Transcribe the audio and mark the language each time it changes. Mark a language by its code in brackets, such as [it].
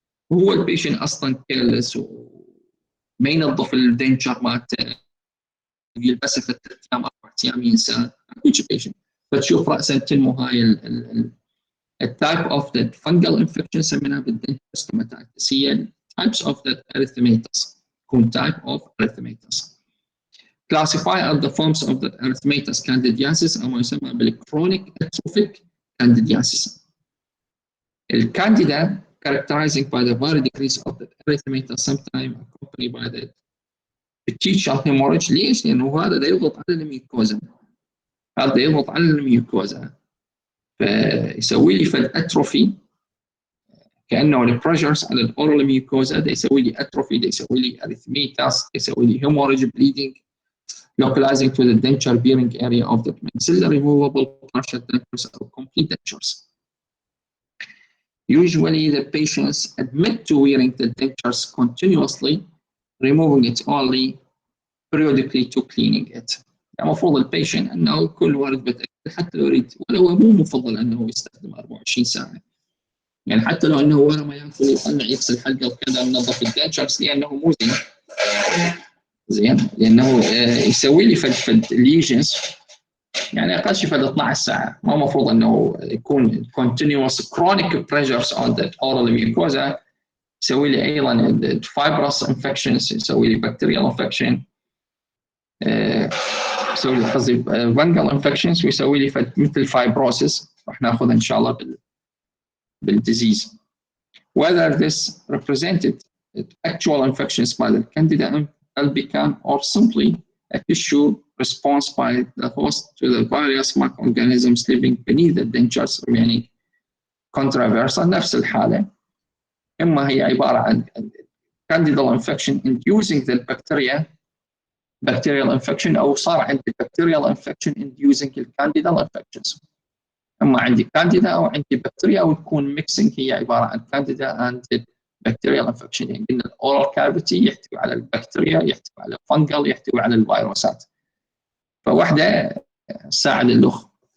[ar] وهو البيشنت اصلا كيرلس وما ينظف الدنشر مالته، يلبسه في 3 ايام 4 ايام ينسى. كل بيشنت فتشوف راسا تنمو هاي التايب اوف ذا فانجل انفكشن سميناها بالدنتر ستوماتيتس، هي [en] types of the erythematous. يكون type of erythematous. Classify as the forms of the erythematous candidiasis [ar] أو ما يسمى [en] بالchronic atrophic candidiasis. الcandida characterizing by the very decrease of the erythematous, sometimes accompanied by the [ar] التيتشر هيموريج. ليش؟ لانه هذا ده يضغط على الميوكوزا، هذا يضغط على الميوكوزا فيسوي لي فالاتروفي، كانه البريشرز على الاورال ميوكوزا ده يسوي لي اتروفي، ده يسوي لي اريثميتاس، يسوي لي هيموريج بليدنج [en] localizing to the denture bearing area of the maxillary removable partial dentures or complete dentures. Usually the patients admit to wearing the dentures continuously, removing it only periodically to cleaning it. [ar] يعني المفروض البيشنت انه كل وارد بتاكد حتى لو يريد، ولو مو مفضل انه يستخدم 24 ساعه. يعني حتى لو انه ورا ما ياكل يطلع يغسل حلقه وكذا وينظف الدنشرز لانه مو زين لانه يسوي لي فد ليجنز، يعني اقل شيء فد 12 ساعه. ما المفروض انه يكون [en] continuous chronic pressures on the oral mucosa. [ar] يسوي لي ايضا [en] fibrous infections، [ar] يسوي لي [en] bacterial infection، [ar] يسوي لي قصدي [en] fungal infections، [ar] ويسوي لي مثل fibrosis راح ناخذها ان شاء الله بالديزيز. [en] Whether this represented actual infections by the Candida albicans or simply a tissue response by the host to the various microorganisms living beneath the dentures remaining controversial. [ar] نفس الحالة، إما هي عبارة عن [en] Candidal infection inducing the bacterial infection، [ar] أو صار عندي [en] bacterial infection inducing the Candidal infections. [ar] اما عندي كانديدا او عندي بكتيريا، او تكون ميكسنج هي عباره عن كانديدا اند بكتيريال انفكشن. يعني قلنا الاورال كافيتي يحتوي على البكتيريا، يحتوي على الفنجل، يحتوي على الفيروسات، فواحده تساعد الاخرى.